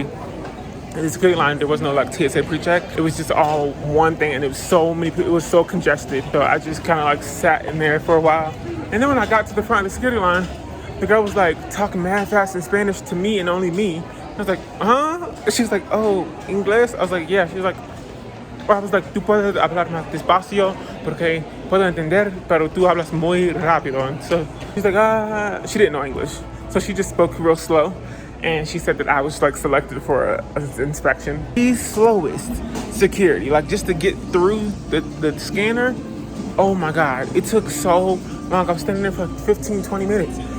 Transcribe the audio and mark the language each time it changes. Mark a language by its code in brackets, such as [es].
[en] In the security line, there was no like TSA pre-check. It was just all one thing, and it was so many people. It was so congested. So I just kind of like sat in there for a while. And then when I got to the front of the security line, the girl was like talking mad fast in Spanish to me and only me. I was like, huh? She was like, oh, English? I was like, yeah. She was like, [es] I was like, tú puedes hablar más despacio porque puedo entender, pero tú hablas muy rápido. [en] And so she's like, she didn't know English. So she just spoke real slow. And she said that I was like selected for an inspection. The slowest security, like just to get through the scanner. Oh my God, it took so long. I was standing there for like 15, 20 minutes.